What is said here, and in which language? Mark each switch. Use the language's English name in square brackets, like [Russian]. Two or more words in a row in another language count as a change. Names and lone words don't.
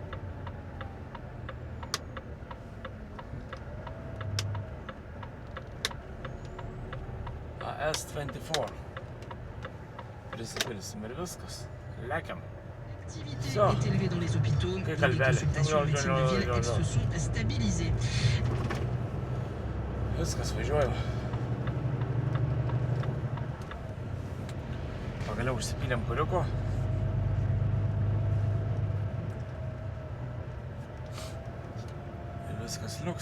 [Lithuanian] S24. Prisipilsim ir viskas. Lekiam. [French] L'activité est élevée dans les hôpitaux. Les consultations en médecine de ville, elles se sont stabilisées. [Lithuanian] Viskas, važiuoju. Pagaliau užsipylėm kuriuko. Ir viskas liuks.